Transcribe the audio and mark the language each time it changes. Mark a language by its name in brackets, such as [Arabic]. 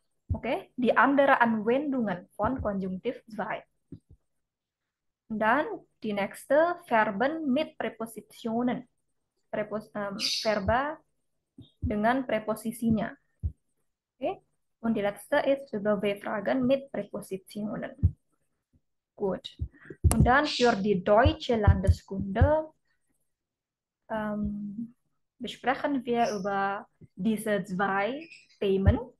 [German] Oke, die andere Anwendungen von konjunktif 2. Dan die nächste Verben mit Präpositionen. [Indonesian] Verba dengan preposisinya. Okay? [German] Und die letzte ist über W-Fragen mit Präpositionen. Gut. Und dann für die deutsche Landeskunde besprechen wir über diese zwei Themen.